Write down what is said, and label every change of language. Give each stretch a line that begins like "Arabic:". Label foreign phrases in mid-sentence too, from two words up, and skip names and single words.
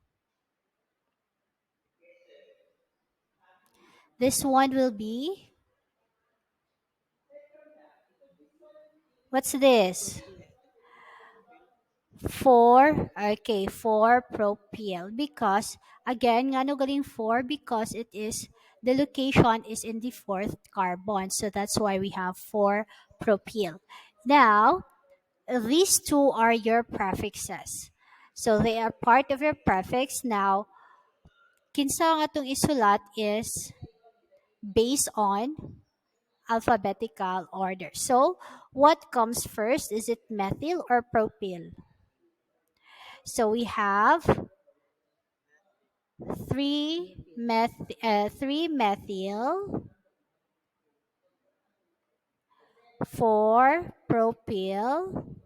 English: This one will be, what's this? 4, okay, 4 propyl. Because, again,
Cebuano: nga no galing
English: 4 because it is, the location is in the fourth carbon. So that's why we have 4 propyl. Now, these two are your prefixes. So they are part of your prefix. Now,
Cebuano: kinsa nga itong isulat
English: is based on alphabetical order. So, what comes first? Is it methyl or propyl? So we have 3 methyl, 4 propyl.